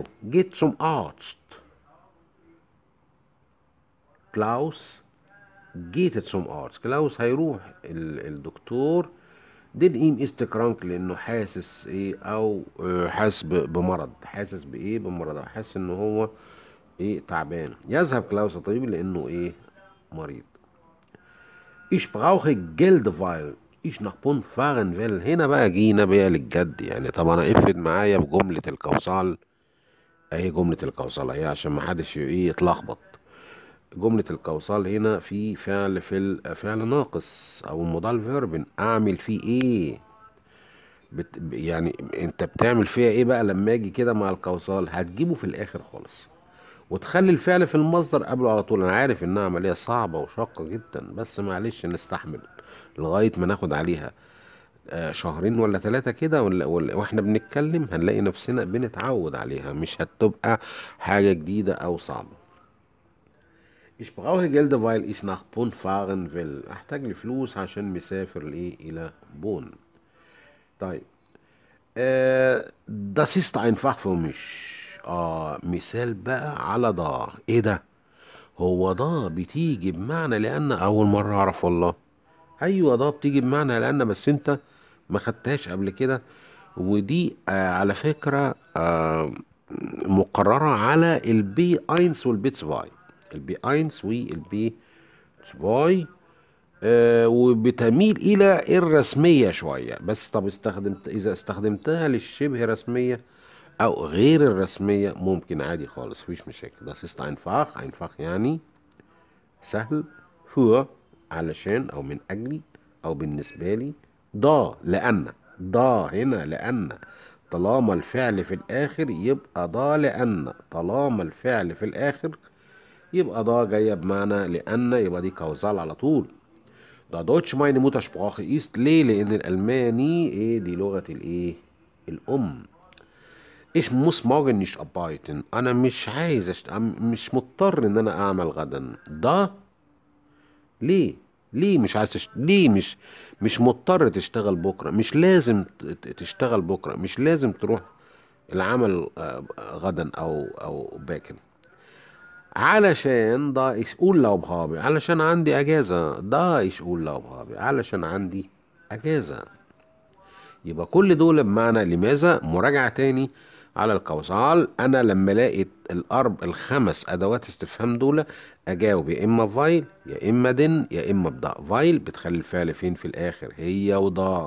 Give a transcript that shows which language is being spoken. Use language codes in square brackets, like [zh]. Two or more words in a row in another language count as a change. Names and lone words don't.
[de] جيت zum Arzt. كلاوس جيت zum Arzt، [ar] كلاوس هيروح الدكتور. [de] denn ihm ist krank, [ar] لانه حاسس ايه او حاسس بمرض، حاسس بايه، بمرض، او حاسس ان هو ايه تعبان. يذهب كلاوس الطبيب لانه ايه مريض. [de] Ich brauche Geld weil ich nach Bonn fahren will. [ar] هنا بقى جينا بقى للجد يعني. طب انا افرض معايا في جملة القوصال اهي، جملة القوصال اهي عشان ما حدش ايه يتلخبط. جملة القوصال هنا في فعل، في الفعل ناقص او مودال فيرب، اعمل فيه ايه؟ يعني انت بتعمل فيها ايه بقى لما اجي كده مع القوصال؟ هتجيبه في الاخر خالص وتخلي الفعل في المصدر قبله على طول. انا عارف انها عملية صعبة وشاقة جدا، بس معلش نستحمل لغاية ما ناخد عليها شهرين ولا ثلاثة كده، واحنا بنتكلم هنلاقي نفسنا بنتعود عليها، مش هتبقى حاجة جديدة او صعبة. [de] Ich brauche Geld weil ich nach Bonn fahren will. [ar] احتاج لفلوس عشان مسافر لإيه، الى بون. [de] طيب das ist einfach für mich. [ar] مثال بقى على ده، ايه ده؟ هو ده بتيجي بمعنى لان، اول مرة اعرف والله. ايوه ده بتيجي بمعنى لان، بس انت ما خدتهاش قبل كده. ودي على فكرة مقررة على البي اينس والبي 2، البي اينس والبي 2. وبتميل إلى الرسمية شوية. بس طب إذا استخدمتها للشبه رسمية أو غير الرسمية ممكن عادي خالص، مفيش مشاكل. [de] ده ist einfach. einfach [ar] يعني سهل. für علشان أو من أجلي أو بالنسبة لي. دا لأن. دا هنا لأن. طالما الفعل في الآخر يبقى دا لأن. طالما الفعل في الآخر يبقى دا جاية بمعنى لأن، يبقى دي كوزال على طول. [de] Da Deutsch meine Muttersprache ist. [ar] ليه؟ لأن الألماني إيه دي لغة الإيه؟ الأم. [de] Ich muss morgen nicht arbeiten. [ar] أنا مش عايز مش مضطر إن أنا أعمل غدا. ده ليه؟ ليه مش عايز ليه مش مضطر تشتغل بكرة، مش لازم تشتغل بكرة، مش لازم تروح العمل غدا أو باكر. [de] علشان ده ich Urlaub habe. [ar] علشان عندي أجازة. [de] ده ich Urlaub habe [ar] علشان عندي أجازة. يبقى كل دول بمعنى لماذا. مراجعة تاني على القوسعال. أنا لما الاقي الخمس أدوات استفهام دول أجاوب يا إما فايل يا إما دن يا إما بضاء. فايل بتخلي الفعل فين في الآخر، هي وضاء.